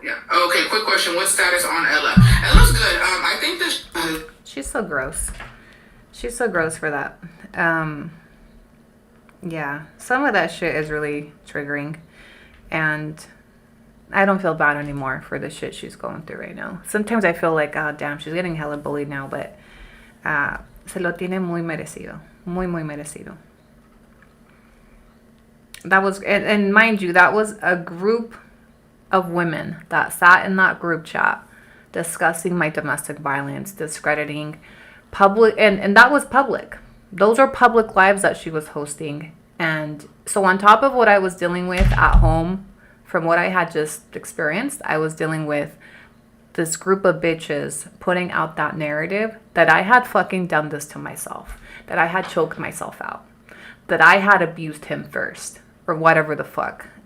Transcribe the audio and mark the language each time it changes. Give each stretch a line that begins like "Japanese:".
English: Yeah. Okay, quick question. What's status on Ella? Ella's good. I think that... She's so gross. She's so gross for that. Yeah. Some of that shit is really triggering. And I don't feel bad anymore for the shit she's going through right now. Sometimes I feel like, oh, damn, she's getting hella bullied now. But
Spanish: se lo tiene muy merecido. Muy, muy merecido.
English: That was, and mind you, that was a group of women that sat in that group chat discussing my domestic violence, discrediting public, and that was public. Those are public lives that she was hosting. And so on top of what I was dealing with at home, from what I had just experienced, I was dealing with this group of bitches putting out that narrative that I had fucking done this to myself, that I had choked myself out, that I had abused him first, or whatever the fuck.